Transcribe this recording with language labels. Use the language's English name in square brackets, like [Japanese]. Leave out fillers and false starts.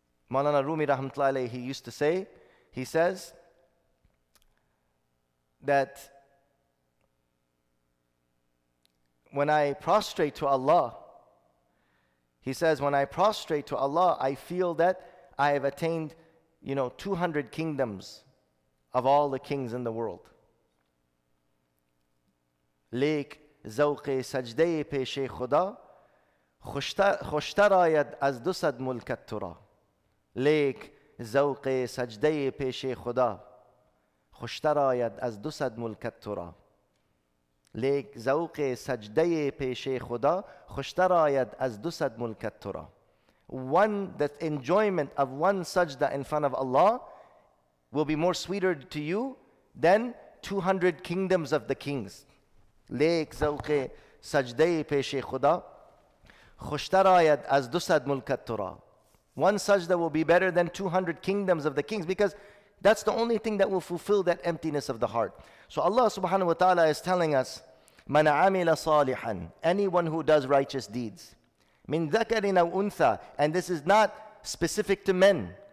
[English] Maulana Rumi rahmatullahi alayhi, he used to say, he says that when I prostrate to Allah, he says, when I prostrate to Allah, I feel that I have attained, 200 kingdoms of all the kings in the world. [Persian] Lek zawq sajde pesh khuda خوشتر آید از 200 ملکت تو را لیک ذوق سجده پیش خدا خوشتر آید از 200 ملکت تو را لیک ذوق سجده پیش خدا خوشتر آید از 200 ملکت تو را. [English] The enjoyment of one sajda in front of Allah will be more sweeter to you than 200 kingdoms of the kings. [Persian] لیک ذوق سجده پیش خدا خوشتر آید از 200 ملکت تو را. [English] One sajda will be better than 200 kingdoms of the kings, because that's the only thing that will fulfill that emptiness of the heart. So Allah subhanahu wa ta'ala is telling us, [Arabic] Man amila salihan, [English] anyone who does righteous deeds. [Arabic] Min dhakarin aw untha, [English] and this is not specific to men.